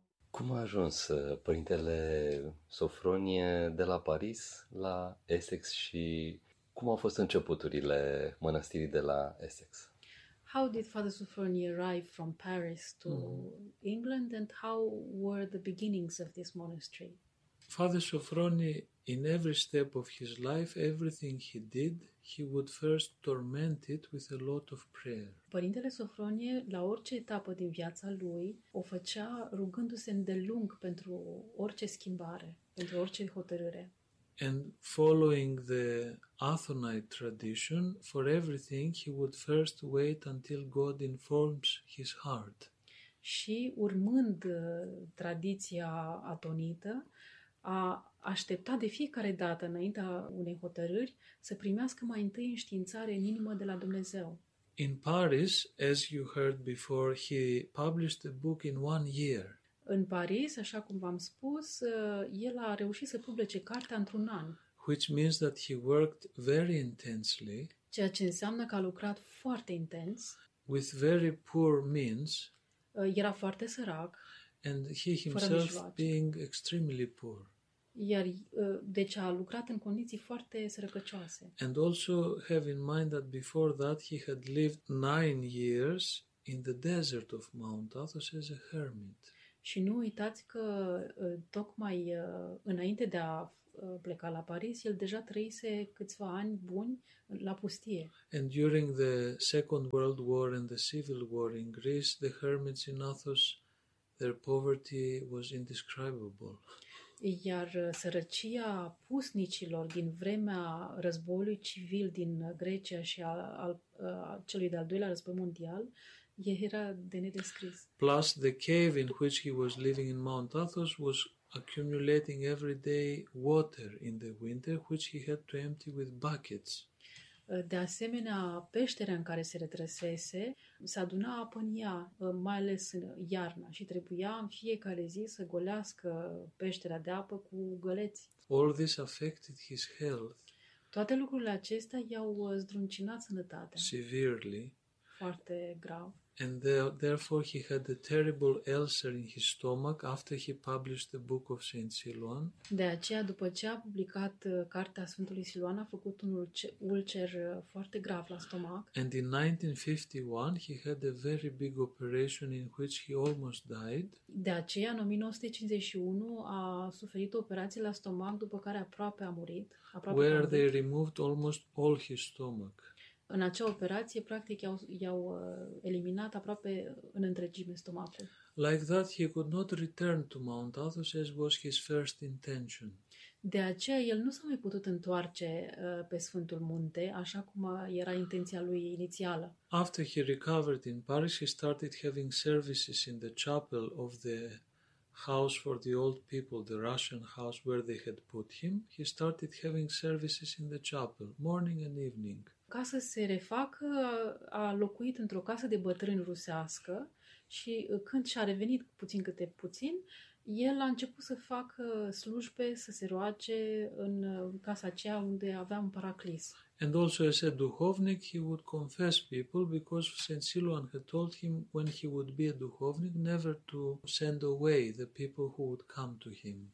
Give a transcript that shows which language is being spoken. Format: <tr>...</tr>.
<ro>Cum a ajuns părintele Sofronie de la Paris la Essex și cum au fost începuturile mănăstirii de la Essex?</ro> <en>How did Father Sofronie arrive from Paris to England, and how were the beginnings of this monastery? Father Sofronie, in every step of his life, everything he did, he would first torment it with a lot of prayer.</en> <ro>Părintele Sofronie, la orice etapă din viața lui, o făcea rugându-se îndelung pentru orice schimbare, pentru orice hotărâre.</ro> <en>And following the Athonite tradition, for everything he would first wait until God informs his heart.</en> <ro>Și urmând tradiția atonită, a aștepta de fiecare dată, înaintea unei hotărâri, să primească mai întâi înștiințare în inimă de la Dumnezeu.</ro> <en>In Paris, as you heard before, he published a book in 1 year.</en> <ro>În Paris, așa cum v-am spus, el a reușit să publice cartea într-un an,</ro> <en>Which means that he worked very intensely,</en> <ro>ceea ce înseamnă că a lucrat foarte intens.</ro> <en>with very poor means,</en> <ro>Era foarte sărac,</ro> <en>and he</en> <ro>fără</ro> <en>himself</en> <ro>mijloace.</ro> <en>being extremely poor.</en> <ro>Deci a lucrat în condiții foarte sărăcăcioase.</ro> <en>And also have in mind that before that he had lived 9 years in the desert of Mount Athos as a hermit.</en> <ro>Și nu uitați că tocmai înainte de a pleca la Paris, el deja trăise câțiva ani buni la pustie.</ro> <en>And during the Second World War and the Civil War in Greece, the hermits in Athos, their poverty was indescribable.</en> <ro>Iar sărăcia pusnicilor din vremea războiului civil din Grecia și celui de-al doilea război mondial era de nedescris.</ro> <en>Plus, the cave in which he was living in Mount Athos was accumulating every day water in the winter, which he had to empty with buckets.</en> <ro>De asemenea, peștera în care se retrăsese se aduna apă în ea, mai ales în iarna, și trebuia în fiecare zi să golească peștera de apă cu găleți.</ro> <en>All this affected his health</en> <ro>Toate lucrurile acestea i-au zdruncinat sănătatea</ro> <en>severely,</en> <ro>foarte grav.</ro> <en>and therefore he had a terrible ulcer in his stomach after he published the Book of Saint Silwan.</en> <ro>De aceea, după ce a publicat cartea Sfântului Siluan, a făcut un ulcer foarte grav la stomac.</ro> <en>And in 1951 he had a very big operation in which he almost died.</en> <ro>De aceea, în 1951, a suferit operații la stomac, după care aproape a murit, aproape că a</ro> <en>Where they</en> <ro>murit.</ro> <en>removed almost all his stomach.</en> <ro>În acea operație, practic, i-au eliminat aproape în întregime stomacul.</ro> <en>Like that, he could not return to Mount Athos as was his first intention.</en> <ro>De aceea, el nu s-a mai putut întoarce pe Sfântul Munte, așa cum era intenția lui inițială.</ro> <en>After he recovered in Paris, he started having services in the chapel of the house for the old people, the Russian house where they had put him. He started having services in the chapel, morning and evening.</en> <ro>Ca să se refacă, a locuit într-o casă de bătrâni rusească și când și-a revenit puțin câte puțin, el a început să facă slujbe, să se roage în casa aceea unde avea un paraclis.</ro> <en>And also, as a duhovnic, he would confess people because Saint Silwan had told him when he would be a duhovnic never to send away the people who would come to him.</en>